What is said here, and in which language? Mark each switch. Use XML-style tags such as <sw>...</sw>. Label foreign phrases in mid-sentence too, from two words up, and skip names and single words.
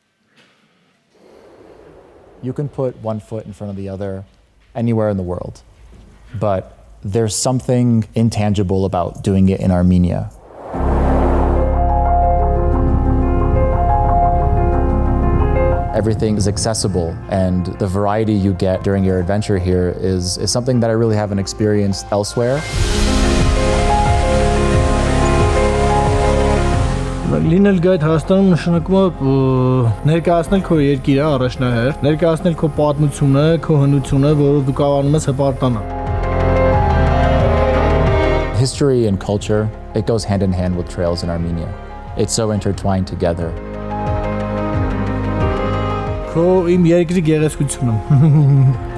<en>You can put one foot in front of the other anywhere in the world, but there's something intangible about doing it in Armenia. Everything is accessible, and the variety you get during your adventure here is something that I really haven't experienced elsewhere.</en> <hy>Լինել գայդ Հայաստանում նշանակում է ներկայացնել քո երկիրը առաջնահերթ, ներկայացնել քո պատմությունը, քո հնությունը, որը դու կարողանում ես հպարտանալ.</hy> <en>History and culture, it goes hand in hand with trails in Armenia. It's so intertwined together.</en> <hy>Քո իմ երկրի գեղեցկությունն.</hy>